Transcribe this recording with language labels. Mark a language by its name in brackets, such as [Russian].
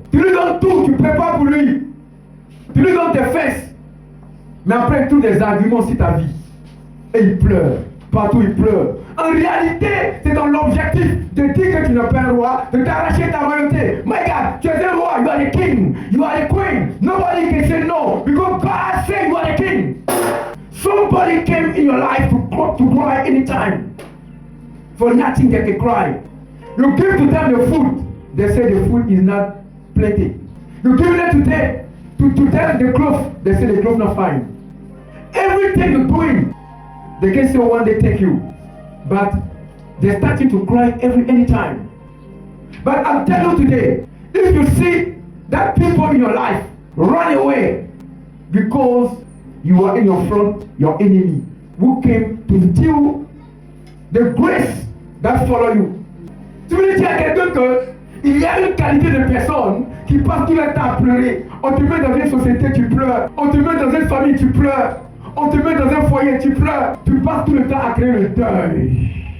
[French] Tu lui donnes tout, tu prépares pour lui. Tu lui donnes tes fesses. Mais après tous des arguments sur ta vie. Et il pleure. Partout il pleure. En réalité, c'est dans l'objectif de dire que tu n'es pas un roi, de t'arracher ta royauté. [English] My God, [French] tu es un roi, [English] you are the king, you are the queen. Nobody can say no, because God said you are the king. Somebody came in your life to cry anytime. For nothing they can cry. You give to them the food, they say the food is not plenty. You give it to them, to them the clothes, they say the clothes not fine. Everything you're doing, they can say one day take you. But they're starting to cry anytime. But I'm telling you today, if you see that people in your life run away because you are in your front, your enemy, who came to steal the grace that follow you. [French] Tu veux dire à quelqu'un qu'il y a une qualité de personne qui passe tout le temps à pleurer. On te met dans une société, tu pleures. On te met dans une famille, tu pleures. On te met dans un foyer, tu pleures. Tu passes tout le temps à créer le deuil.